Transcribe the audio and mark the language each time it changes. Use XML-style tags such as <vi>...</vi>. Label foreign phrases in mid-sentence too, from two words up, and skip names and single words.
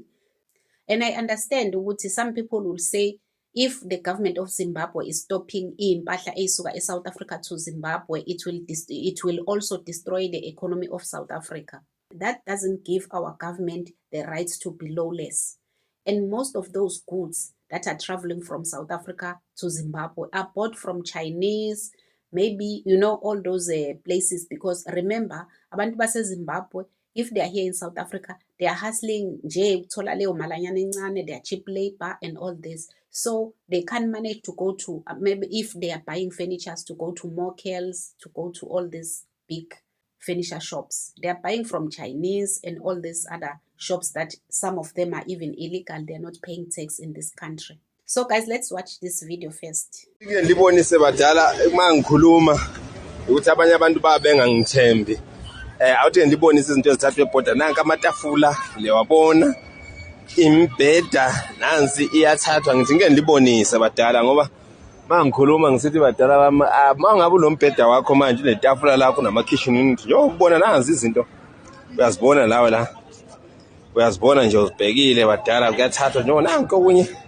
<en>And I understand ukuthi some people will say, if the government of Zimbabwe is stopping</en> <zu>impahla ey'suka</zu> <en>South Africa to Zimbabwe, it will also destroy the economy of South Africa. That doesn't give our government the right to be lawless. And most of those goods that are traveling from South Africa to Zimbabwe are bought from Chinese, maybe, all those places. Because remember,</en> <zu>abantu base Zimbabwe,</zu> <en>if they are here in South Africa, they are hustling, they are cheap labor and all this. So they can't manage to go to, maybe if they are buying furnitures, to go to Mokel's, to go to all these big furniture shops. They are buying from Chinese and all these other shops that some of them are even illegal. They're not paying tax in this country. So guys, let's watch this video first.</en> <zu>Ngibonise badala mangikhuluma ukuthi abanye abantu bengangithembi. Awuthi ngibonise izinto ezithathwe ebhoda nanka amatafula lewabona imbheda nansi iyathathwa ngithi ngeke ngibonise badala ngoba mangikhuluma ngisithi badala bami mangabe ulombheda wakho manje netafula lakho nama</zu> <en>kitchen unit</en> <zu>yo ubona nansi izinto uyazibona lawe la uyazibona nje uzibhekile badala kuyathathwa nje nanka okunye</zu>